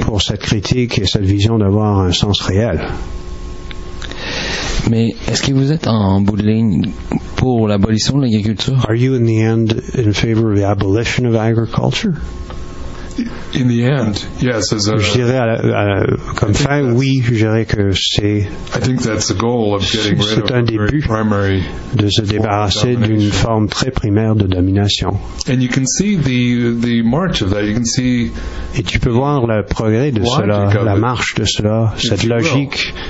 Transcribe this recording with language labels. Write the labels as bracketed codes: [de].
[fr] Pour cette critique et cette vision d'avoir un sens réel. Mais est-ce que vous êtes en bout de ligne pour l'abolition de l'agriculture? [en] Are you in the end in favor of the abolition of agriculture? In the end, yes, as a, [fr] je dirais comme fin, oui, je dirais que c'est un début de se débarrasser d'une forme très primaire de domination. [en] And you can see the march of that. You can see. [fr] Et tu peux voir le progrès de cela, la marche de cela, cette logique.